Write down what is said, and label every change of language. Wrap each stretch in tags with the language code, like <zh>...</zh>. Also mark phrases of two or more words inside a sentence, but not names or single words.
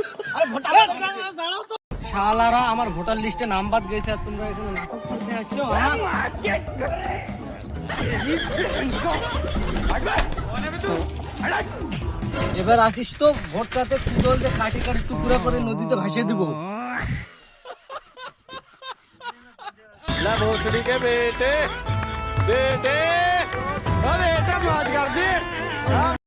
<bn>আরে ভোটা দাঁড়াও তো। শালারা আমার ভোটার লিস্টে নাম বাদ গেছে, আর তোমরা এখানে নাটক করতে আসছো। এবার আসিস তো ভোটটাতে কুদল দিয়ে কাটি কাটি টুকরা করে নদীতে ভাসিয়ে দিব।</bn> <hi>ला भोसड़ी के बेटे बेटे, अरे बेटा मौज कर दे।</hi>